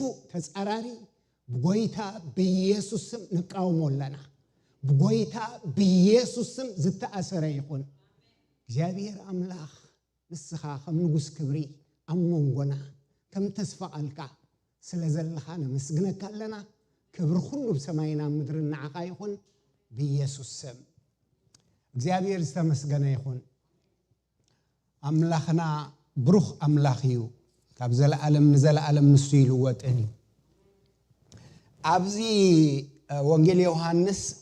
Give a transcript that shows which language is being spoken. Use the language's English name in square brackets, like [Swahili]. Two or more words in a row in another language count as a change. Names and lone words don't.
[Tigrinya] ተጻራሪ በጎይታ በኢየሱስ ስም ንቃወሞለና በጎይታ በኢየሱስ ስም ዝተአሰረ ይኹን እግዚአብሔር አምላክ ንስኻ ከም ንጉስ ክብሪ አሞንጎና ከም ተስፋ ቃልካ ስለዘለኻ ነመስግነካለና [Amharic] ክብር ሁሉ በሰማይና ምድርና [Tigrinya] ዓኻ ይኹን በኢየሱስ ስም እግዚአብሔር ዝተመስገነ ይኹን አምላኽና ብሩኽ አምላኽ እዩ ካብ ዘለዓለም ንዘለዓለም ንሱ ይልወጥን ኣብዚ ወንጌል ዮሐንስ